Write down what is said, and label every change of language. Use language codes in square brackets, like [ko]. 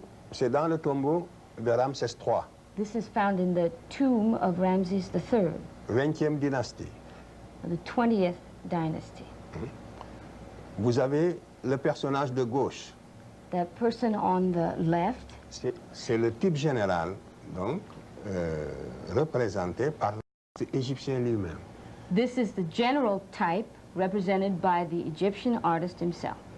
[fr] C'est dans le tombeau de Ramsès III, [en] This is found in the tomb of Ramses III, [fr] 20e dynastie. [en] of the 20th dynasty. [fr] Vous avez le personnage de gauche. [en] That person on the left, [fr] C'est le type général, donc, représenté par l'Égyptien lui-même. [en] this is the general type represented by the Egyptian artist himself.